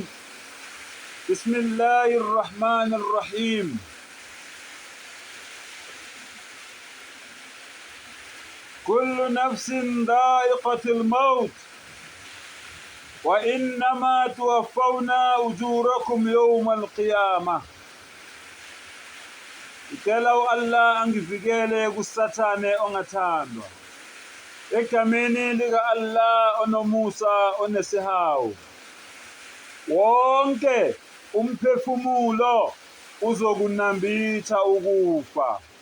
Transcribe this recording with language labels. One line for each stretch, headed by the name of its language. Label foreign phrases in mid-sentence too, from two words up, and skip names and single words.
Arabic: بسم الله الرحمن الرحيم. كل نفس ذائقة الموت وإنما توفون أجوركم يوم القيامة.
Zulu: Icela Allah angivikele kusathane ongathandwa. Egameni lika Allah onomusa onesihawu. Wonke umphefumulo uzokunambitha ukufa.